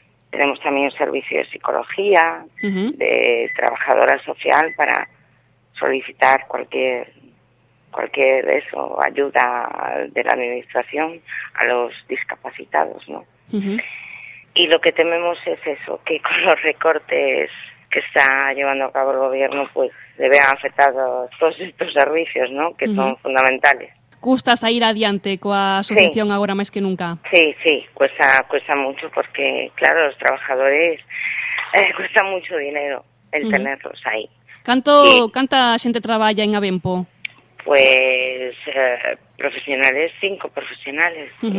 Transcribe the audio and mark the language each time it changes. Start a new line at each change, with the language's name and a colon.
Spanish: Tenemos también un servicio de psicología, de trabajadora social para solicitar cualquier eso, ayuda de la administración a los discapacitados, ¿no? Y lo que tememos es eso, que con los recortes que está llevando a cabo el gobierno, pues se vean afectados todos estos servicios, ¿no? Que son fundamentales.
Galician: ¿Gustas a ir adiante coa asociación agora máis que nunca?
Spanish: Sí, sí, cuesta mucho porque, claro, os trabajadores cuesta mucho dinero el tenerlos ahí.
Galician: ¿Canta xente traballa en Abempo?
Spanish: Pues profesionales, cinco profesionales.